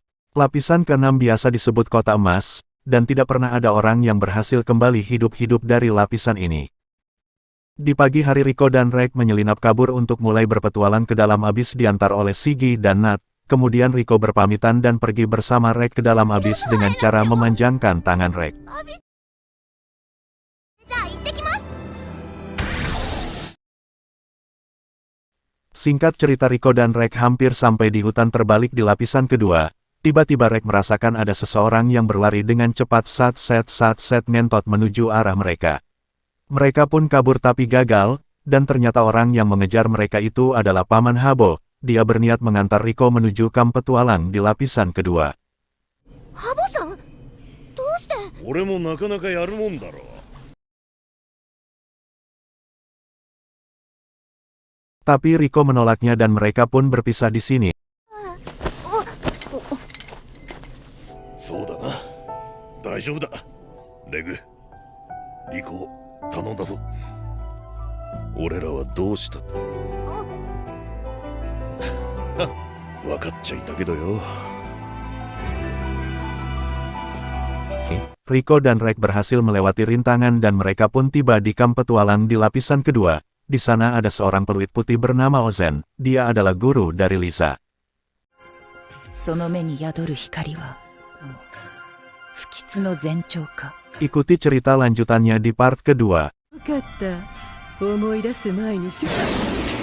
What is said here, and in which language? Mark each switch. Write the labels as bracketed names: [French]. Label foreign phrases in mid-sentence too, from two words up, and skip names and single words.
[Indonesian] Lapisan keenam biasa disebut kota emas, dan tidak pernah ada orang yang berhasil kembali hidup-hidup dari lapisan ini. Di pagi hari Rico dan Rex menyelinap kabur untuk mulai berpetualang ke dalam Abyss diantar oleh Sigi dan Nat. Kemudian Rico berpamitan dan pergi bersama Rek ke dalam abis dengan cara memanjangkan tangan Rek. [Japanese] じゃあ行ってきます。 [Indonesian] Singkat cerita Rico dan Rek hampir sampai di hutan terbalik di lapisan kedua. Tiba-tiba Rek merasakan ada seseorang yang berlari dengan cepat sat-set ngentot menuju arah mereka. Mereka pun kabur tapi gagal, dan ternyata orang yang mengejar mereka itu adalah Paman Habo. Dia berniat mengantar Rico menuju kamp petualang di lapisan kedua. [Japanese] ハボさん、どうして？俺もなかなかやるもんだろう。 [Indonesian] Tapi Rico menolaknya dan mereka pun berpisah di sini. [Japanese] そうだな。大丈夫だ。レグ、リコ、頼んだぞ。俺らはどうしたって。分かっちゃいたけどよ。 [Indonesian] Rico dan Rek berhasil melewati rintangan dan mereka pun tiba di kamp petualang di lapisan kedua. Di sana ada seorang peluit putih bernama Ozen. Dia adalah guru dari Lisa. [Japanese] その目に宿る光は不吉の前兆か。 [Indonesian] Ikuti cerita lanjutannya di part kedua. [Japanese] 分かった。思い出す前に